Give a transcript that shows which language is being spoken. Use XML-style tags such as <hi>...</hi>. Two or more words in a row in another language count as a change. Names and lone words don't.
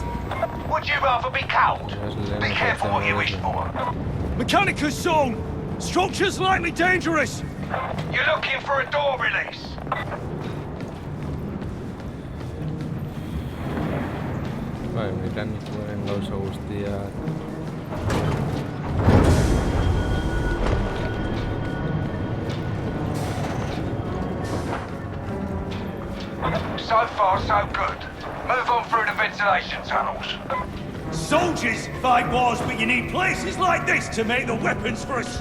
<en>Would you rather be cold? Be careful what you wish for. Mechanicus zone! Structure's likely dangerous! You're looking for a door release.</en> <eu>Bai, mekanikoen gauza guztiak.</eu> <en>So far, so good. Move on through the ventilation tunnels. Soldiers fight wars, but you need places like this to make the weapons for us.</en>